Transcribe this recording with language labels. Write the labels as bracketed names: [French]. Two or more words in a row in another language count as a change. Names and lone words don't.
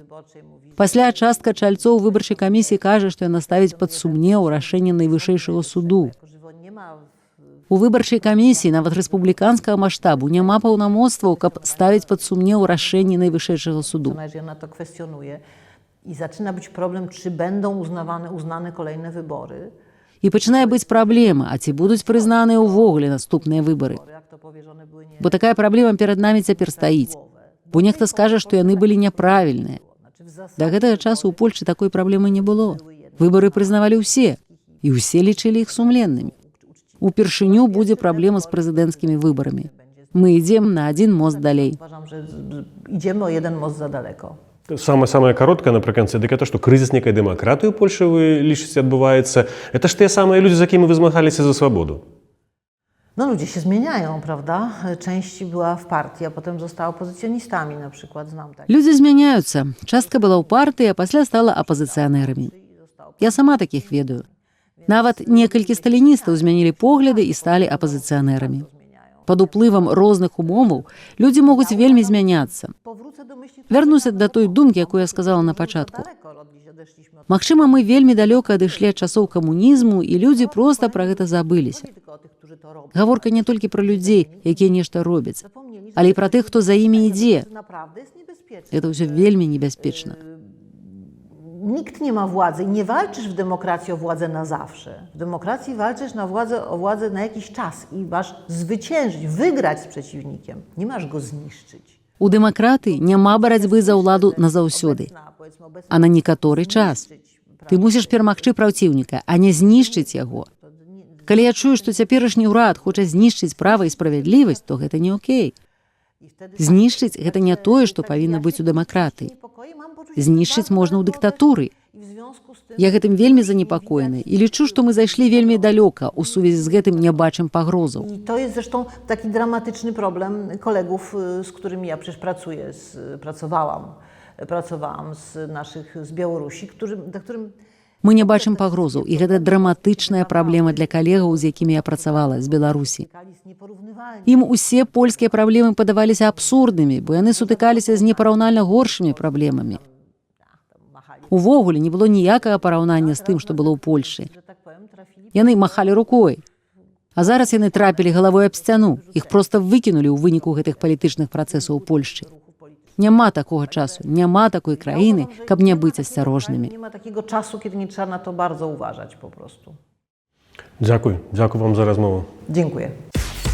[Belarusian] Пасля частка чальцоў выбарчай камісіі кажа, што яна ставіць пад сумнеў рашэнне найвышэйшага суду. У выбарчай камісіі, нават рэспубліканскага маштабу, няма паўнамоцтваў, каб ставіць пад сумнеў рашэнне найвышэйшага суду. [Polish] Ona to kwestionuje i zaczyna być problem, czy będą uznane kolejne wybory. [Belarusian] І пачынае быць праблема, а ці будуць прызнаныя ўвогуле наступныя выбары. Бо такая праблема перад намі цяпер стаіць. Бо нехта скажа, што яны былі няправільныя. Да гэтага часу ў Польшчы такой праблемы не было. Выбары прызнавалі ўсе, і ўсе лічылі іх сумленнымі. Упершыню будзе праблема з прэзідэнцкімі выбарамі. Мы ідзем на адзін мост далей. [Polish] Uważam, że idziemy o jeden most za daleko. [Belarusian] Самае кароткае напрыканцы, дык это што крызіс некай дэмакратыі ў Польшы вы лічыце адбываецца. Это ж тыя самыя людзі, з якімі вы змагаліся за свабоду. [Polish] No ludzie się zmieniają, prawda? Część była w partii, a potem została opozycjonistami na przykład, znam tak. [Belarusian] Людзі змяняюцца. Частка была ў партыі, а пасля стала апазіцыянэрамі. Я сама такіх ведаю. Нават некалькі сталіністаў змянілі погляды і сталі апазіцыянэрамі. Пад уплывам розных умоваў людзі могуць вельмі змяняцца. Вярнуся да той думкі, якую я сказала на пачатку. Магчыма, мы вельмі далёка адышлі ад часоў камунізму, і людзі проста пра гэта забыліся. Гаворка не толькі пра людзей, якія нешта робяць, але і пра тых, хто за імі ідзе. Гэта ўсё вельмі небяспечна. [Polish] Nikt nie ma władzy i nie walczysz w demokracji o władzę na zawsze. W demokracji walczysz o władzę na jakiś czas i masz zwyciężyć, wygrać z przeciwnikiem. Nie masz go zniszczyć. [Belarusian] У дэмакратыі няма барацьбы за ўладу назаўсёды, а на некаторы час. Ты мусіш перамагчы праціўніка, а не знішчыць яго. Калі я чую, што цяперашні ўрад хоча знішчыць права і справядлівасць, то гэта не окей. Знішчыць гэта не тое, што павінна быць у дэмакратыі. Знішчыць можна ў дыктатуры. Я гэтым вельмі занепакоены і лічу, што мы зайшлі вельмі далёка ў сувязі з гэтым не бачым пагрозаў. [Polish] I to jest zresztą taki dramatyczny problem kolegów, z którymi ja przecież pracowałam z Białorusi, dla którym [Belarusian] Мы не бачым пагрозаў, і гэта драматычная праблема для калегаў, з якімі я працавала, з Беларусі. Ім усе польскія праблемы падаваліся абсурднымі, бо яны сутыкаліся з непараўнальна горшымі праблемамі. Увогуле не было ніякага параўнання з тым, што было ў Польшчы. Яны махалі рукой. А зараз яны трапілі галавой аб сцяну. Іх проста выкінулі ў выніку гэтых палітычных працэсаў у Польшчы. Няма такога часу, няма такой краіны, каб не быць асцярожнымі. [Polish] Nie ma takiego czasu, kiedy nie trzeba na to bardzo uważać po prostu. [Belarusian] Дзякуй вам за размову. [Polish] Dziękuję.